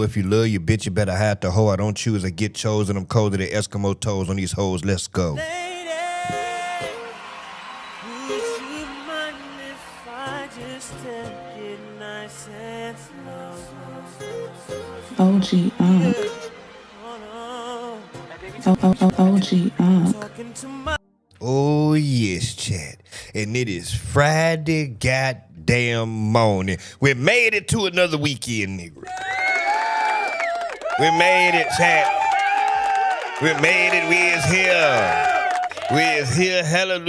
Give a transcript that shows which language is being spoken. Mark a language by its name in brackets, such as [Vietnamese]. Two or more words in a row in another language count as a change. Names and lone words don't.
[English] If you love your bitch, you better hide the hoe. I don't choose, I get chosen. I'm cold to the Eskimo toes on these hoes. Let's go. Lady, would you mind if I just take it nice and slow? OG Unc. OG Unc. Oh yes, chat. And it is Friday goddamn morning. We made it to another weekend, nigga. We made it, chat. We made it. We is here. We is here. Hallelujah.